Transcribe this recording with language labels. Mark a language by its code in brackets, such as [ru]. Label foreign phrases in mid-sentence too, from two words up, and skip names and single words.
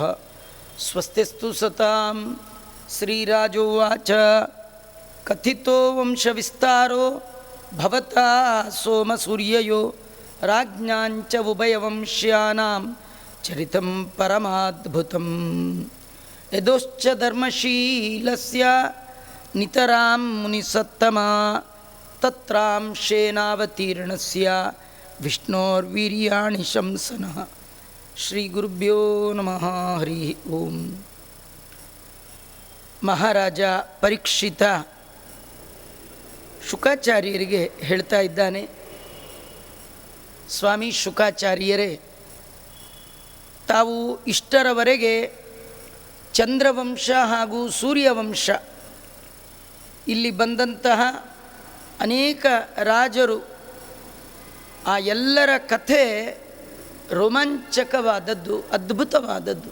[sa] ಸ್ವಸ್ತಿಸ್ತು ಸತಾಂ ಶ್ರೀರಾಜೋವಾಚ ಕಥಿತೋ ವಂಶವಿಸ್ತಾರೋ ಭವತಾ ಸೋಮಸೂರ್ಯಯೋ ರಾಜ್ಞಾಂಚ ಉಭಯವಂಶ್ಯಾನಾಂ ಚರಿತಂ ಪರಮಾದ್ಭುತಂ. ಯದೋಶ್ಚ ಧರ್ಮಶೀಲಸ್ಯ ನಿತರಾಂ ಮುನಿಸತ್ತಮ ತತ್ರಾಂಶೇನಾವತೀರ್ಣಸ್ಯ ವಿಷ್ಣೋರ್ವೀರ್ಯಾಣಿ ಶಂಸನಃ. ಶ್ರೀ ಗುರುಭ್ಯೋ ನಮಃ. ಹರಿ ಓಂ. [kn] ಮಹಾರಾಜ ಪರೀಕ್ಷಿತ ಶುಕಾಚಾರ್ಯರಿಗೆ ಹೇಳ್ತಾ ಇದ್ದಾನೆ, ಸ್ವಾಮಿ ಶುಕಾಚಾರ್ಯರೇ, ತಾವು ಇಷ್ಟರವರೆಗೆ ಚಂದ್ರವಂಶ ಹಾಗೂ ಸೂರ್ಯವಂಶ ಇಲ್ಲಿ ಬಂದಂತಹ ಅನೇಕ ರಾಜರು, ಆ ಎಲ್ಲರ ಕಥೆ ರೋಮಾಂಚಕವಾದದ್ದು, ಅದ್ಭುತವಾದದ್ದು.